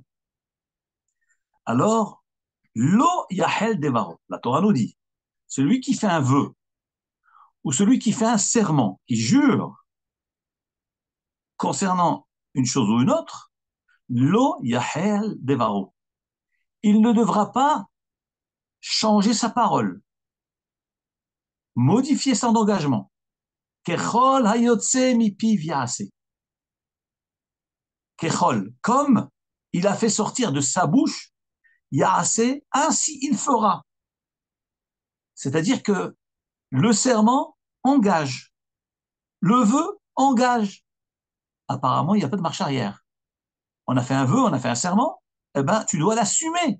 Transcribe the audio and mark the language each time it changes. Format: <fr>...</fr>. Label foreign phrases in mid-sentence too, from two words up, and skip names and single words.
<fr>Alors,</fr> <he>לא יחל דברו,</he> <fr>la Torah nous dit, celui qui fait un vœu, ou celui qui fait un serment, qui jure concernant une chose ou une autre,</fr> <he>לא יחל דברו.</he> <fr>Il ne devra pas changer sa parole, modifier son engagement.</fr> <he>ככל היוצא מפיו יעשה. Kechol,</he> <fr>comme il a fait sortir de sa bouche, yaase, ainsi il fera. C'est-à-dire que le serment engage, le vœu engage. Apparemment, il n'y a pas de marche arrière. On a fait un vœu, on a fait un serment, eh ben, tu dois l'assumer.</fr>